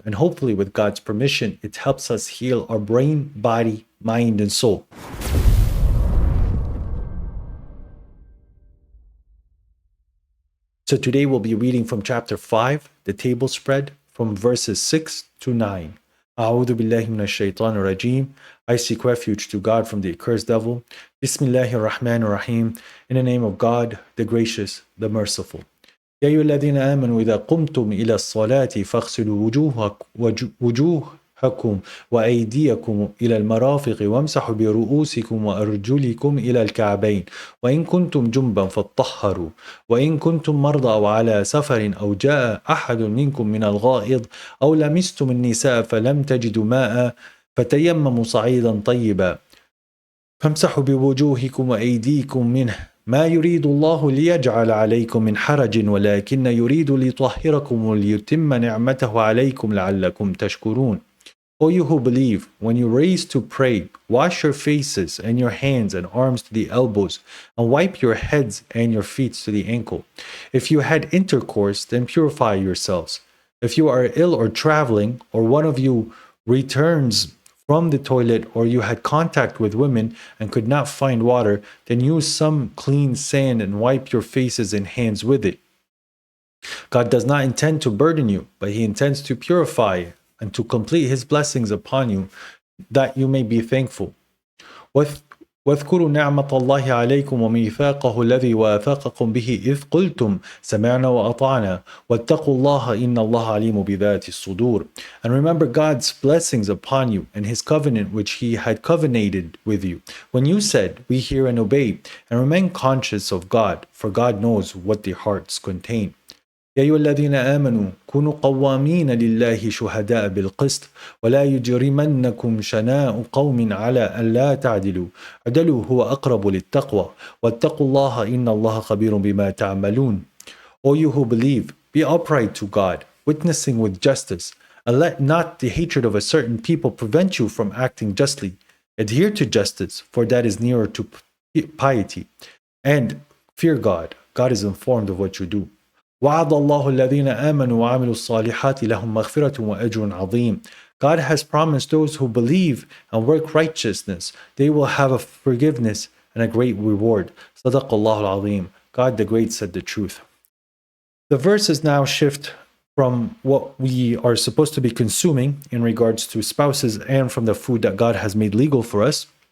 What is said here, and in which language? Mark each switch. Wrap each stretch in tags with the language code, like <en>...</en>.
<en>And hopefully, with God's permission, it helps us heal our brain, body, mind, and soul. So today we'll be reading from chapter 5, the table spread, from verses 6 to 9.</en> <ar>أعوذ بالله من الشيطان الرجيم.</ar> <en>I seek refuge to God from the accursed devil.</en> <ar>Bismillahir Rahmanir Rahim.</ar> <en>In the name of God, the gracious, the merciful.</en> <ar>يا أيها الذين آمنوا إذا قمتم إلى الصلاة فاغسلوا وجوهكم وأيديكم إلى المرافق وامسحوا برؤوسكم وأرجلكم إلى الكعبين وإن كنتم جنبا فاطهروا وإن كنتم مرضى أو على سفر أو جاء أحد منكم من الغائط أو لمستم النساء فلم تجدوا ماء فتيمموا صعيدا طيبا فامسحوا بوجوهكم وأيديكم منه ما يريد الله ليجعل عليكم من حرج ولكن يريد ليطهركم وليتم نعمته عليكم لعلكم تشكرون.</ar> <en>O you who believe, when you raise to pray, wash your faces and your hands and arms to the elbows, and wipe your heads and your feet to the ankle. If you had intercourse, then purify yourselves. If you are ill or traveling, or one of you returns from the toilet, or you had contact with women and could not find water, then use some clean sand and wipe your faces and hands with it. God does not intend to burden you, but He intends to purify and to complete His blessings upon you, that you may be thankful.</en> <ar>واذكروا نعمة الله عليكم وميثاقه الذي واثقكم به إذ قلتم سمعنا وأطعنا واتقوا الله إن الله عليم بذات الصدور.</ar> <en>And remember God's blessings upon you and His covenant which He had covenanted with you. When you said, we hear and obey, and remain conscious of God, for God knows what the hearts contain.</en> <ar>يا أيها الذين آمنوا كونوا قوامين لله شهداء بالقسط ولا يجرمنكم شناء قوم على ألا تعدلوا عدلوا هو أقرب للتقوى واتقوا الله إن الله خبير بما تعملون.</ar> <en>O you who believe, be upright to God, witnessing with justice, and let not the hatred of a certain people prevent you from acting justly. Adhere to justice, for that is nearer to piety. And fear God. God is informed of what you do.</en> <ar>وعد الله الذين آمنوا وعملوا الصالحات لهم مغفرة وأجر عظيم.</ar> <en>God has promised those who believe and work righteousness, they will have a forgiveness and a great reward.</en> <ar>صدق الله العظيم.</ar> <en>God the Great said the truth. The verses now shift from what we are supposed to be consuming in regards to spouses and from the food that God has made legal for us.</en>